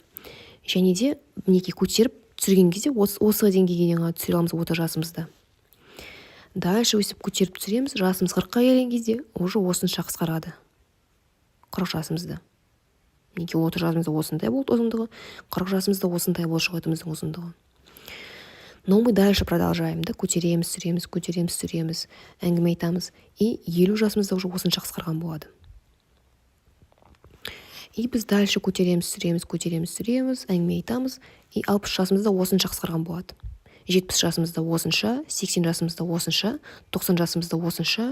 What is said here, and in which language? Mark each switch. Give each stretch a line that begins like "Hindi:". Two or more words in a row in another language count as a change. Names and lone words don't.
Kazakh: Және де мінекей көтеріп түсірген кезде осы деңгейге ғана түсіре аламыз 30 жасымызда. Дальше өсіп көтеріп түсіреміз, жасымыз 40-қа келген кезде уже осынша қысқарады. 40 жасымызда. Мінекей 30 жасымызда осындай болды ұзындығы, 40 жасымызда осындай болды шығытымыздың ұзындығы.
Russian: Но мы дальше продолжаем,
Kazakh: да, көтереміз, түсіреміз, әңгіме айтамыз. И 50 жасымызда уже осынша қысқарған болады. И біз дальше көтереміз, әңгіме айтамыз. И 60 жасымызда осынша қысқарған болады. 70 жасымызда осынша, 80 жасымызда осынша, 90 жасымызда осынша.